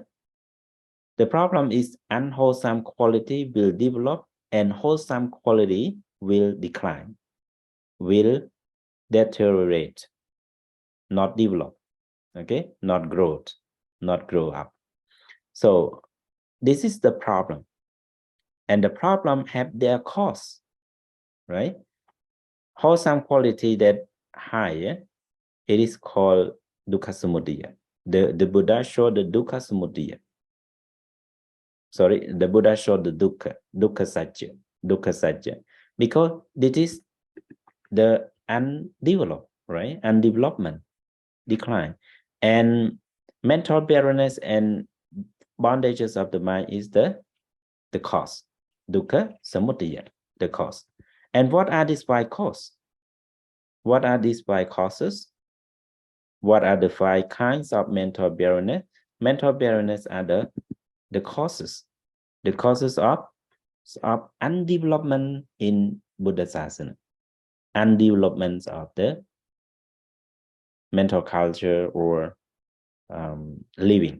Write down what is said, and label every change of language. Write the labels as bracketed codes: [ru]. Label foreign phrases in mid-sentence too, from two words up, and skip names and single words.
[en] The problem is unwholesome quality will develop and wholesome quality will decline, will deteriorate, not develop, okay, not grow up. So this is the problem, and the problem have their cause, right? Wholesome quality that higher, it is called [pi] dukkha samudaya. [en] The Buddha showed the [pi] dukkha samudaya. [en] Sorry, the Buddha showed the [pi] dukkha satya, [en] because this is the undeveloped, right? Undevelopment, decline, and mental barrenness and bondages of the mind is the cause, [pi] dukkha samudaya, [en] the cause. And what are these 5 causes? What are these 5 causes? What are the 5 kinds of mental barrenness? Mental barrenness are the causes of undevelopment in [pi] Buddha Sasana, [en] undevelopment of the mental culture or living.